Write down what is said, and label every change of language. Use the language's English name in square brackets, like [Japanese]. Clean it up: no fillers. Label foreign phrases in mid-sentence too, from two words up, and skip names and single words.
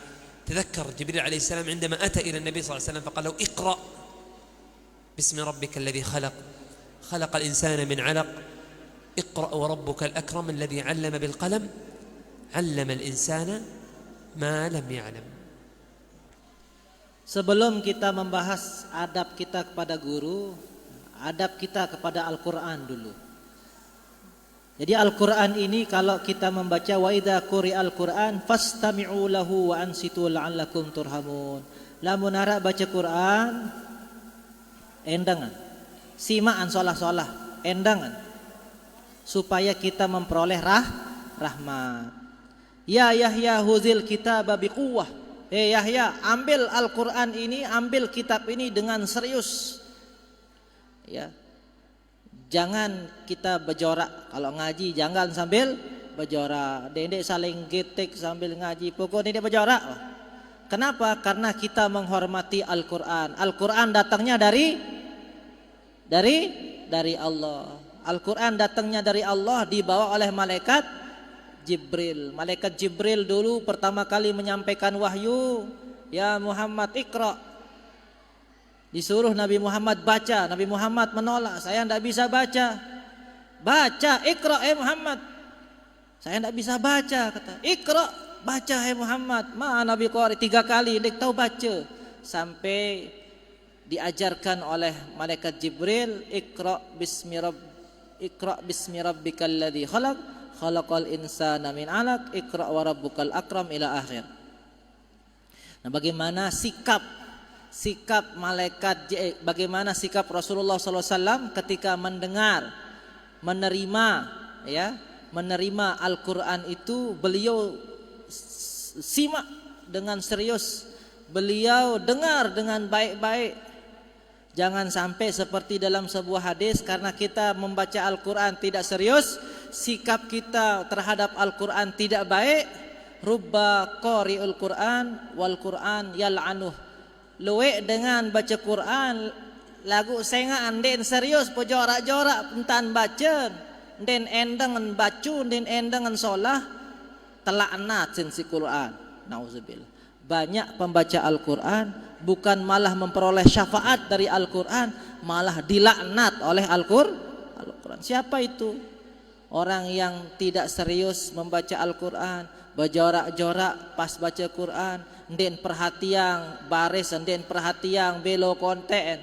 [Arabic] تذكر جبريل عليه السلام عندما أتى إلى النبي صلى الله عليه وسلم فقال له: اقرأ باسم ربك الذي خلق، خلق الإنسان من علق، اقرأ وربك الأكرم الذي علم بالقلم، علم الإنسان ما لم يعلم. [Indonesian] Sebelum kita membahas adab kita kepada guru, adab kita kepada Al-Quran dulu. Jadi Al-Quran ini kalau kita membaca [Arabic] وإذا قرئ القرآن فاستمعوا له وأنصتوا لعلكم ترحمون. [Sasak] Lamun ara baca Quran endangan, simaan solah-solah, endangan, [Indonesian] supaya kita memperoleh rahmat. [Arabic] يا يحيى خذ الكتاب بقوة. [Indonesian] Yahya, ambil Al-Quran ini, ambil kitab ini dengan serius. Ya. Jangan kita berjorak. Kalau ngaji jangan sambil berjorak. [Sasak] Dendek saling getek sambil ngaji. [Indonesian] Pokoknya dia berjorak. Kenapa? Karena kita menghormati Al-Quran. Al-Quran datangnya dari Allah. Al-Quran datangnya dari Allah, dibawa oleh malaikat Jibril. Malaikat Jibril dulu pertama kali menyampaikan wahyu, [Arabic] يا محمد اقرأ. [Indonesian] Disuruh Nabi Muhammad baca, Nabi Muhammad menolak, saya tidak bisa baca. Baca, iqra Muhammad. Saya tidak bisa baca, kata. Iqra, baca Muhammad. Nabi qari 3 kali, dia tahu baca. Sampai diajarkan oleh malaikat Jibril, [Arabic] اقرأ باسم ربك الذي خلق خلق الإنسان من علق اقرأ وربك الأكرم إلى آخر. [Indonesian] Nah, bagaimana sikap malaikat, bagaimana sikap Rasulullah SAW ketika mendengar, menerima Al-Quran itu? Beliau simak dengan serius, beliau dengar dengan baik-baik. Jangan sampai seperti dalam sebuah hadis, karena kita membaca Al-Quran tidak serius, sikap kita terhadap Al-Quran tidak baik. [Arabic] رب قارئ للقرآن والقرآن يلعنه. [Sasak] Luwe dengan baca Quran lagu sengaan den serius pejorak-jorak entan baca den endengan bacu den endengan solah telaknat sensi Quran. Nauzubillah. [Indonesian] Banyak pembaca Al-Quran bukan malah memperoleh syafaat dari Al-Quran, malah dilaknat oleh Al-Quran. Siapa itu? Orang yang tidak serius membaca Al-Quran, berjorak-jorak pas baca Quran, den perhatian baris, den perhatian belo konten.